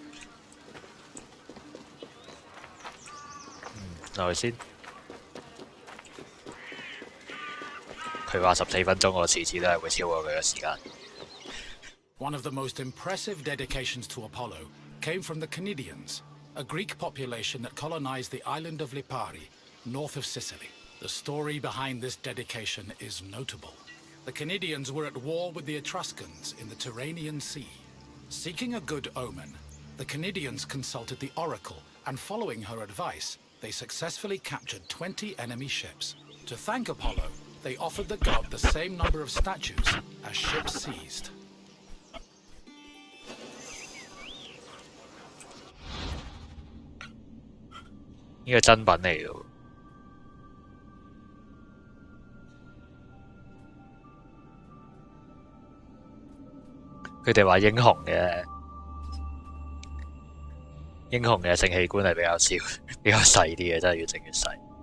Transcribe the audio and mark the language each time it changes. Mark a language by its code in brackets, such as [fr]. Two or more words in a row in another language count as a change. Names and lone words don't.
[yue] 落去先。佢話14分鐘，我次次都係會超過佢嘅時間。 [en] One of the most impressive dedications to Apollo came from the Cnidians, a Greek population that colonized the island of Lipari, north of Sicily. The story behind this dedication is notable. The Cnidians were at war with the Etruscans in the Tyrrhenian Sea. Seeking a good omen, the Cnidians consulted the oracle, and following her advice, they successfully captured 20 enemy ships. To thank Apollo, they offered the god the same number of statues as ships seized. [yue] 呢個真品嚟嘅喎。佢哋話英雄嘅性器官係比較少、比較細啲嘅，真係越整越細。